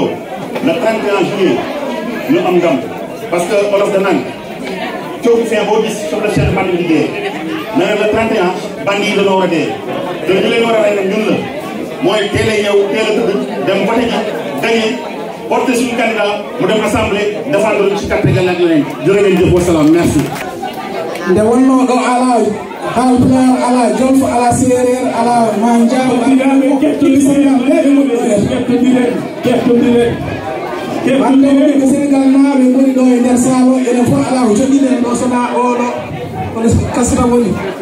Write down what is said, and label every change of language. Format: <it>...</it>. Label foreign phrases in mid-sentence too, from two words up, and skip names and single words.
<fr>le 31 juillet</fr> <wo>ñu am ndam</wo> <fr>parce que</fr> <wo>olof da naan coow fin boo gis soxla Cheikh Bandi di dee nee na le 31 bandi yi dañoo war a dee te ñu leen war a rey nag ñun la mooy teel a ñëw teel a tëdd dem voté ji gagné porté suñu candidat mu dem assemblée défendre ci carte ga ak leneen jërë ngeen jëf wasalaam merci.</wo> <ff>nde wonno ɗo ala Haalpulaar ala Jolfo ala Séeréer ala Manjaago kettuɗi Sénégal ɓeɓe kettodiren hande woni ko Sénégal naaɓe ngoni ɗo e nder saalo enen fof ala ko joɗɗinen ɗo sona oɗo kono kasra woni</ff>